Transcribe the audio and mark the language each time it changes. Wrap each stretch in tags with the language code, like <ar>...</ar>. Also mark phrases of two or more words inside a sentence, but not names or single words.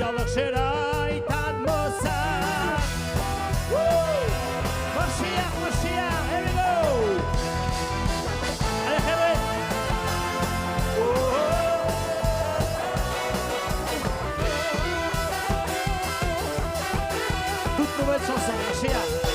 <he>שראית מוסר. משיח, משיח,</he> <en>here we go.</en> <he>allez חבר'ה.</he> <fr>toute nouvelle chanson,</fr> <he>משיח.</he>